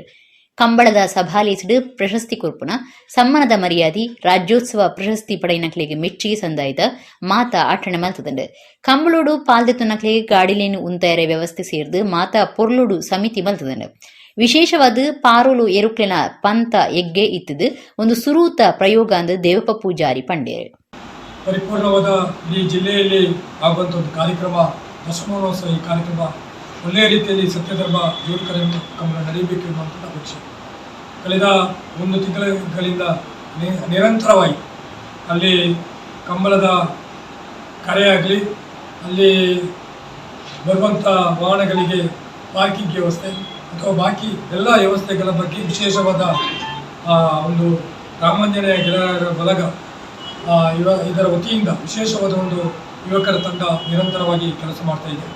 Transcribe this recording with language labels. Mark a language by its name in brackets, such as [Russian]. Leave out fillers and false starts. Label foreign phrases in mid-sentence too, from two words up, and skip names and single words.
[Tulu] ಕಂಬಳದ ಸಭಾಲೇಸಿಡು ಪ್ರಶಸ್ತಿ ಕೊರ್ಪುನ ಸಮ್ಮಾನದ ಮರ್ಯಾದಿ ರಾಜ್ಯೋತ್ಸವ ಪ್ರಶಸ್ತಿ ಪಡೆಯಿನಕ್ಲೆಗೆ ಮೆಚ್ಚಿಗೆ ಸಂದಾಯಿತ ಮಾತಾ ಆಟಣೆ ಮಲ್ತದಂಡು. ಕಂಬಳೋಡು ಪಾಲ್ದೆತ್ತು ನಕ್ಲೆಗೆ ಗಾಡಿಲೇನು ಉಂತಯರ ವ್ಯವಸ್ಥೆ ಸೇರ್ದು ಮಾತಾ ಪೊರ್ಲೋಡು ಸಮಿತಿ ಮಲ್ತದಂಡು. ವಿಶೇಷವಾದ ಪಾರೋಲು ಎರುಕ್ಲಿನ ಪಂತ ಎಗ್ಗೆ ಇತ್ತದು ಒಂದು ಸುರೂತ ಪ್ರಯೋಗ ಅಂದು ದೇವಪ್ಪ ಪೂಜಾರಿ ಪಂಡೇರು. [Kannada] ಪರಿಪೂರ್ಣವಾದ ಈ ಜಿಲ್ಲೆಯಲ್ಲಿ ಆಗುವಂಥ ಒಂದು ಕಾರ್ಯಕ್ರಮ ದಶಮಾನೋತ್ಸವ. ಈ ಕಾರ್ಯಕ್ರಮ ಒಳ್ಳೆಯ ರೀತಿಯಲ್ಲಿ ಸತ್ಯಧರ್ಮ ಜೋಡುಕರೆ ಕಂಬಳ ನಡೆಯಬೇಕು ಎನ್ನುವಂಥದ್ದು ಅಪೇಕ್ಷೆ. ಕಳೆದ 1 ತಿಂಗಳಿಂದ ನಿರಂತರವಾಗಿ ಅಲ್ಲಿ ಕಂಬಳದ ಕರೆಯಾಗಲಿ, ಅಲ್ಲಿ ಬರುವಂಥ ವಾಹನಗಳಿಗೆ ಪಾರ್ಕಿಂಗ್ ವ್ಯವಸ್ಥೆ ಅಥವಾ ಬಾಕಿ ಎಲ್ಲ ವ್ಯವಸ್ಥೆಗಳ ಬಗ್ಗೆ ವಿಶೇಷವಾದ ಒಂದು ರಾಮಾಂಜನೇಯ ಗೆಳೆಯರ ಬಳಗ ಇದರ ವತಿಯಿಂದ ವಿಶೇಷವಾದ ಒಂದು ಯುವಕರ ತಂಡ ನಿರಂತರವಾಗಿ ಕೆಲಸ ಮಾಡ್ತಾ ಇದೆ.